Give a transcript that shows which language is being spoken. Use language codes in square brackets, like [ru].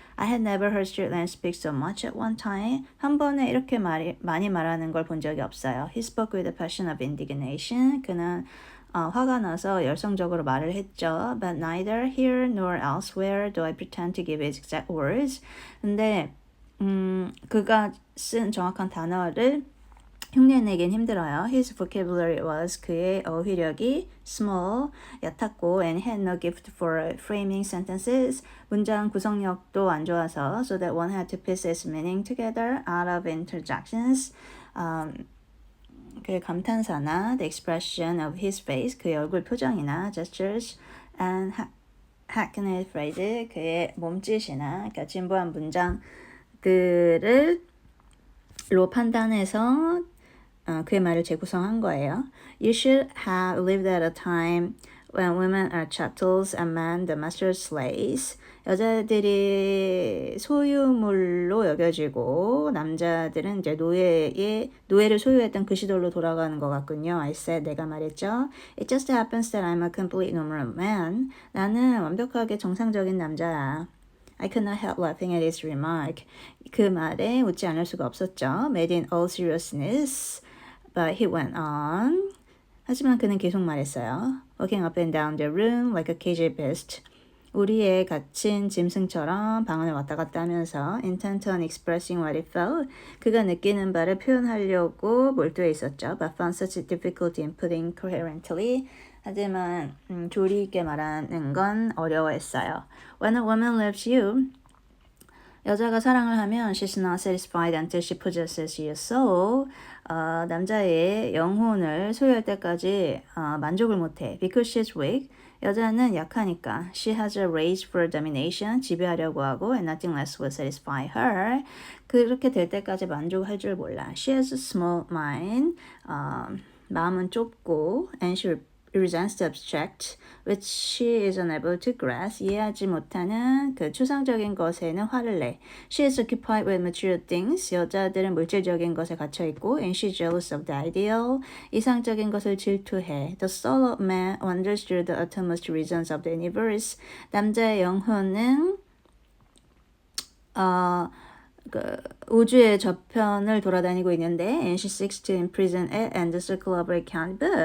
[en] I had never heard Strickland speak so much at one time. [ko] 한 번에 이렇게 많이 말하는 걸 본 적이 없어요. [en] He spoke with a passion of indignation. [ko] 그는 화가 나서 열성적으로 말을 했죠. [en] But neither here nor elsewhere do I pretend to give his exact words. [ko] 근데 그가 쓴 정확한 단어를 흉내내긴 힘들어요. [en] His vocabulary was [ko] 그의 어휘력이 [en] small, [ko] 얕았고 [en] and had no gift for framing sentences. [ko] 문장 구성력도 안 좋아서 [en] so that one had to piece its meaning together out of interjections. [ko] 그의 감탄사나 [en] the expression of his face, [ko] 그의 얼굴 표정이나 [en] gestures and hackneyed phrase, [ko] 그의 몸짓이나 그러니까 진부한 문장들을 로 판단해서 그의 말을 재구성한 거예요. [en] You should have lived at a time When women are chattels and men the master's slaves. [ko] 여자들이 소유물로 여겨지고 남자들은 이제 노예를 소유했던 그 시절로 돌아가는 것 같군요. [en] I said [ko] 내가 말했죠. [en] It just happens that I'm a complete normal man. [ko] 나는 완벽하게 정상적인 남자야. [en] I could not help laughing at his remark. [ko] 그 말에 웃지 않을 수가 없었죠. [en] Made in all seriousness. But he went on. [ko] 하지만 그는 계속 말했어요. [en] Walking up and down the room like a caged beast. [ko] 우리의 갇힌 짐승처럼 방언을 왔다 갔다 하면서 [en] intent on expressing what he felt. [ko] 그가 느끼는 바를 표현하려고 몰두해 있었죠. [en] But found such difficulty in putting coherently. [ko] 하지만 조리 있게 말하는 건 어려워했어요. [en] When a woman loves you, [ko] 여자가 사랑을 하면 [en] she's not satisfied until she possesses your soul. [ko] 남자의 영혼을 소유할 때까지 만족을 못해. [en] Because she's weak. [ko] 여자는 약하니까. [en] She has a rage for domination. [ko] 지배하려고 하고 [en] and nothing less will satisfy her. [ko] 그렇게 될 때까지 만족할 줄 몰라. [en] She has a small mind. [ko] 마음은 좁고 [en] and she resents the abstract, which she is unable to grasp. [ko] 이해하지 못하는 그 추상적인 것에는 화를 내. [en] She is occupied with material things. [ko] 여자들은 물질적인 것에 갇혀 있고, [en] and she is jealous of the ideal. [ko] 이상적인 것을 질투해. [en] The soul of man wanders through the uttermost regions of the universe. [ko] 남자의 영혼은 그 우주의 저편을 돌아다니고 있는데 [en] and she seeks to imprison it and the circle of her account.